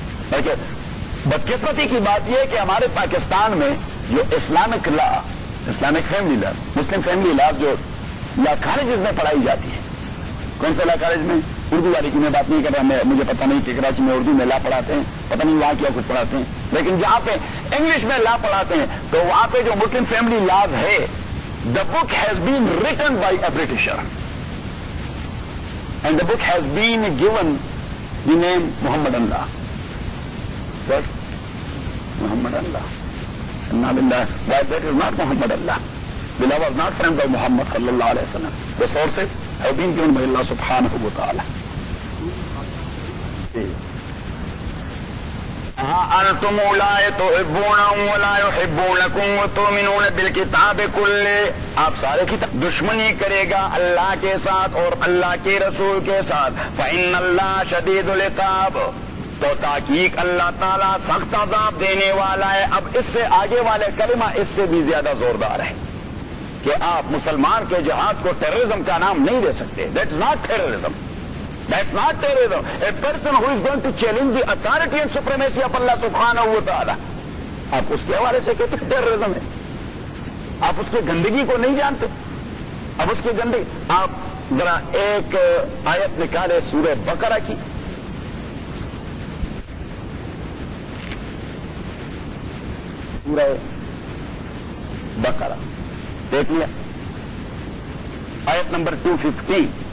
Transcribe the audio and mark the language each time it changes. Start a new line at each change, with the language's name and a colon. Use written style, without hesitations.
Urdu: بلکہ بدقسمتی کی بات یہ ہے کہ ہمارے پاکستان میں جو اسلامک لا, اسلامک فیملی لا, مسلم فیملی لا جو لا کالجز میں پڑھائی جاتی ہے, کون سے لا کالج میں, اردو والی کی میں بات نہیں کر رہا, میں مجھے پتہ نہیں کہ کراچی میں اردو میں لا پڑھاتے ہیں, پتہ نہیں وہاں کیا کچھ پڑھاتے ہیں, لیکن جہاں پہ انگلش میں لا پڑھاتے ہیں تو وہاں پہ جو مسلم فیملی لاز ہے,
English: The book has been written by a Britisher and the book has been given the name Mohammedan law. But Mohammedan law نام اللہ by that is not Mohammedan law, the law was not framed by Muhammad صلی اللہ علیہ وسلم, the sources have been given by اللہ سبحانہ و تعالی.
Arabic: انتم لا تحبونهم ولا يحبونكم وتؤمنون بالكتاب كله,
Urdu: آپ سارے کی دشمنی کرے گا اللہ کے ساتھ اور اللہ کے رسول کے ساتھ.
Arabic: فإن اللہ شدید العقاب,
Urdu: تو تحقیق اللہ تعالیٰ سخت عذاب دینے والا ہے. اب اس سے آگے والے کلمہ اس سے بھی زیادہ زوردار ہے کہ آپ مسلمان کے جہاد کو ٹیررزم کا نام نہیں دے سکتے.
English: That's not terrorism, that's not terrorism. A person who is going to challenge the authority and supremacy of Allah subhanahu wa ta'ala,
Urdu: آپ اس کے حوالے سے کہتے
English: terrorism ہے.
Urdu: آپ اس کی گندگی کو نہیں جانتے. اب اس کی گندگی آپ ذرا ایک آیت نکالے سورہ بقرہ کی, سورہ بقرہ دیکھ لیا آیت نمبر 215.